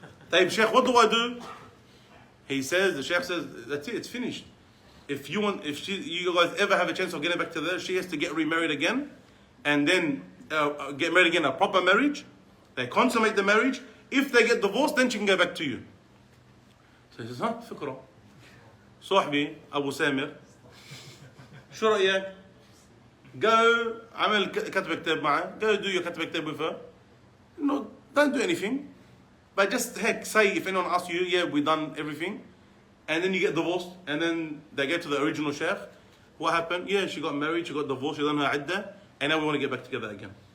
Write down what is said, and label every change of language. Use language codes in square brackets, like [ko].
[en] Taib, Sheikh, what do I do? The Sheikh says, that's it, it's finished. if you guys ever have a chance of getting back together, she has to get remarried again, and then get married again, a proper marriage. They consummate the marriage. If they get divorced, then she can go back to you. So he says, فكرة. [ar] صاحبي أبو سامر شو رأيك؟ [en] Go [ar] عمل كتب كتاب معه. [en] Go do your [ar] كتب كتاب [en] with her. No, don't do anything. But just say if anyone asks you, yeah, we done everything. And then you get divorced. And then they get to the original sheikh. What happened? Yeah, she got married, she got divorced, she done her iddah. And now we want to get back together again.